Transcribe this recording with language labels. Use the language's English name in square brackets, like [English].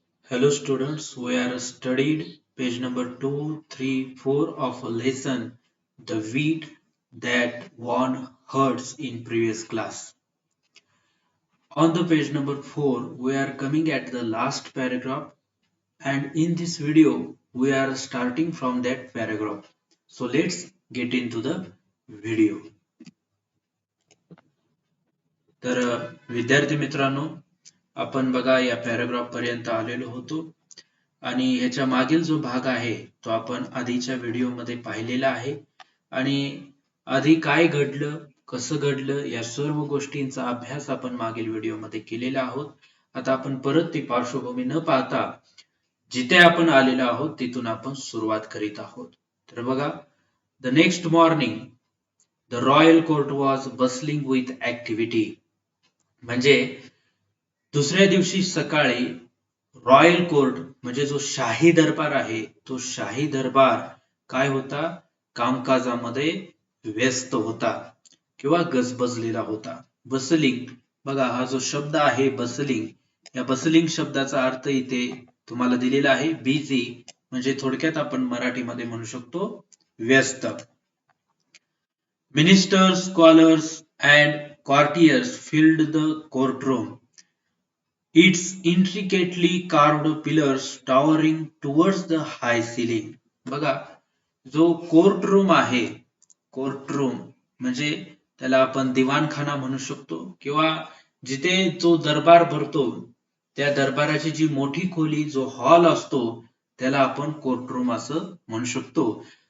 [English] Hello students, we are studied page number 2, 3, 4 of a lesson, The Wheat That Won Hearts in previous class. On the page number 4, we are coming at the last paragraph and in this video, we are starting from that paragraph. So let's get into the video. [Marathi] तर विद्यार्थी मित्रांनो, आपण बघा या paragraph पर्यंत आलेलो होतो आणि ह्याच्या मागील जो भाग आहे तो आपण आधीच्या व्हिडिओमध्ये पाहिलेला आहे आणि आधी काय घडलं, कसं घडलं या सर्व गोष्टींचा अभ्यास आपण मागील व्हिडिओमध्ये केलेला आहोत. आता आपण परत ती पार्श्वभूमी न पाहता जिथे आपण आलेलो आहोत तिथून आपण सुरुवात करीत आहोत. तर बघा, [English] The next morning the royal court was bustling with activity. [Marathi] म्हणजे दुसऱ्या दिवशी सकाळी रॉयल कोर्ट म्हणजे जो शाही दरबार आहे तो शाही दरबार काय होता, कामकाजामध्ये व्यस्त होता किंवा गजबजलेला होता. बसलिंग, बघा हा जो शब्द आहे बसलिंग, या बसलिंग शब्दाचा अर्थ इथे तुम्हाला दिलेला आहे बिझी, म्हणजे थोडक्यात आपण मराठीमध्ये म्हणू शकतो व्यस्त. [English] Ministers, scholars and courtiers filled the courtroom. Its intricately carved pillars towering towards the high ceiling. [Marathi] बघा, जो कोर्ट रूम आहे, कोर्ट रूम म्हणजे त्याला आपण दिवाणखाना म्हणू शकतो किंवा जिथे जो दरबार भरतो त्या दरबाराची जी मोठी खोली, जो हॉल असतो त्याला आपण कोर्ट रूम असं म्हणू शकतो.